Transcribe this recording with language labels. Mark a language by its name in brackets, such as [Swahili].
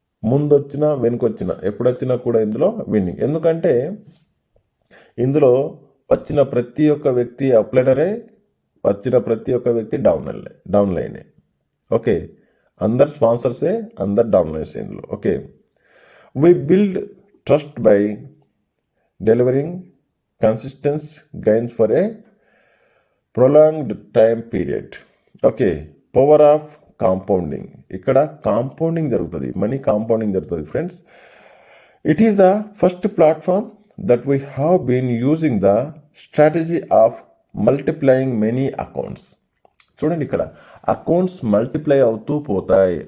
[Telugu] ముందొచ్చినా వెనుకొచ్చినా ఎప్పుడొచ్చినా కూడా ఇందులో విన్నింగ్. ఎందుకంటే ఇందులో వచ్చిన ప్రతి ఒక్క వ్యక్తి అప్లైనరే, వచ్చిన ప్రతి ఒక్క వ్యక్తి డౌన్ లైనే. ఓకే, అందరు స్పాన్సర్సే, అందరు డౌన్ లైన్స్ ఇందులో. [English] Okay, we build trust by delivering consistent gains for a prolonged time period. Okay, power of compounding. [Telugu] ఇక్కడ కాంపౌండింగ్ జరుగుతుంది, మనీ కాంపౌండింగ్ జరుగుతుంది friends. [English] It is the first platform that we have been using the strategy of multiplying many accounts. [Telugu] చూడండి, ఇక్కడ accounts multiply అవుతూ పోతాయి.